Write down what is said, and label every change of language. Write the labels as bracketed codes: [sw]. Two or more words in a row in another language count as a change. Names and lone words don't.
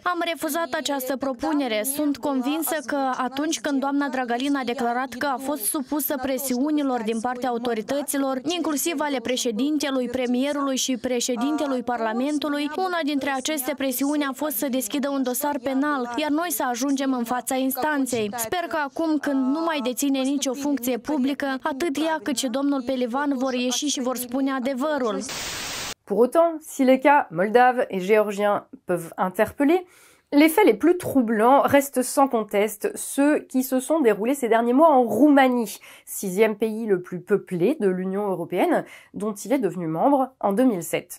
[ro] Am refuzat această propunere. Sunt convinsă că atunci când doamna Dragalin a declarat că a fost supusă presiunilor din partea autorităților, inclusiv ale președintelui, premierului și președintelui Parlamentului, una dintre aceste presiuni a fost să deschidă un dosar penal, iar noi să ajungem în fața instanței. Sper că acum, când nu mai deține nicio funcție publică, atât ea cât și domnul Pelivan vor ieși și vor spune adevărul. [fr] Pour autant, si les cas moldaves et géorgiens peuvent interpeller, les faits les plus troublants restent sans conteste ceux qui se sont déroulés ces derniers mois en Roumanie, 6e pays le plus peuplé de l'Union européenne, dont il est devenu membre en 2007.